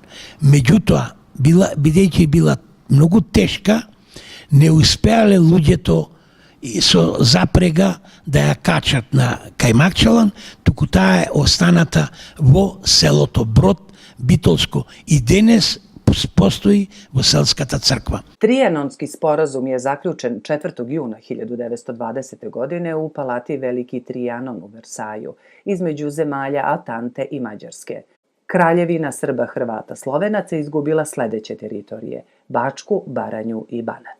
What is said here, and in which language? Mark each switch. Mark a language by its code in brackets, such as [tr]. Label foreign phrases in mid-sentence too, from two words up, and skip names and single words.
[mk] Меѓутоа, бидејќи била многу тешка, не успеале луѓето со запрега да ја качат на Кајмакчалан, туку таа е останата во селото Брод, Битолско, и денес [sr] postoji u [mk] Селската црква. [sr] Trijanonski sporazum je zaključen 4. juna 1920. godine u palati Veliki Trijanon u Versaju, između zemalja Atante i Mađarske. Kraljevina Srba, Hrvata, Slovenaca izgubila sledeće teritorije: Bačku, Baranju i Banat.